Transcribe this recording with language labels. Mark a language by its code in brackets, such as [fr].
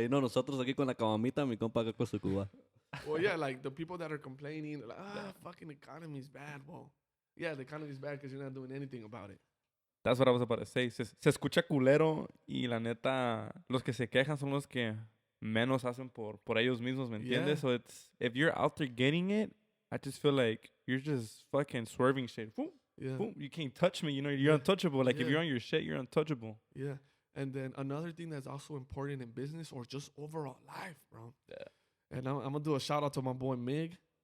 [es] Y no, nosotros aquí con la cabamita, mi compa acá con su cuba. [en] Well, yeah, like the people that are complaining, like, fucking economy's bad. Well, yeah, the economy's bad because you're not doing anything about it. That's what I was about to say. [es] Se escucha culero, y la neta, los que se quejan son los que menos hacen por ellos mismos, ¿me entiendes? [en] Yeah. So it's, if you're out there getting it, I just feel like you're just fucking swerving shit. Boom, Yeah. boom, you can't touch me. You know, you're untouchable. Like, if you're on your shit, you're untouchable. Yeah. And then another thing that's also important in business, or just overall life, bro. Yeah. And I'm gonna do a shout out to my boy Mig.